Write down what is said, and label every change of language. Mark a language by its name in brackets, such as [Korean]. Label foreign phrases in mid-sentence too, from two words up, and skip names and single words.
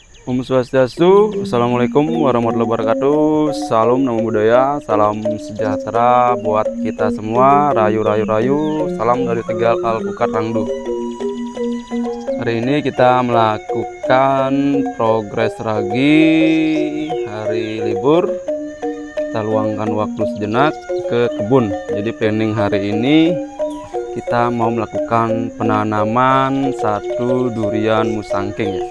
[Sanskrit] ॐ स्वस्त्यस्तु, [Arabic] السلام عليكم ورحمة الله وبركاته. [Indonesian] Salam nama budaya, salam sejahtera buat kita semua. Rayu rayu rayu, salam dari Tegal Alpukat Rangdu. Hari ini kita melakukan progres ragi hari libur. Kita luangkan waktu sejenak ke kebun. Jadi planning hari ini kita mau melakukan penanaman satu durian musangking ya.